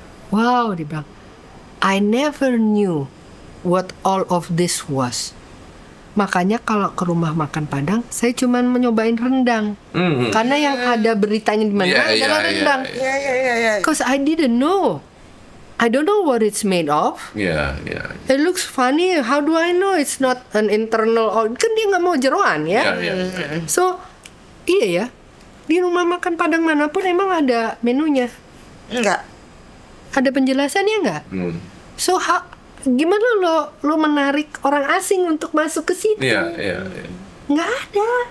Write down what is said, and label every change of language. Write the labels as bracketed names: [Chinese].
[English] Wow, [Indonesian] dia bilang, [English] I never knew what all of this was. [Indonesian] Makanya kalau ke rumah makan Padang, saya cuma menyobain rendang. Karena yang ada beritanya di mana adalah rendang. [English] Because I didn't know. I don't know what it's made of. It looks funny. How do I know it's not an internal? [Indonesian] Kan dia nggak mau jeroan ya. So iya ya. Di rumah makan Padang manapun emang ada menunya. Enggak. Ada penjelasannya nggak? So gimana lo menarik orang asing untuk masuk ke situ? Nggak ada.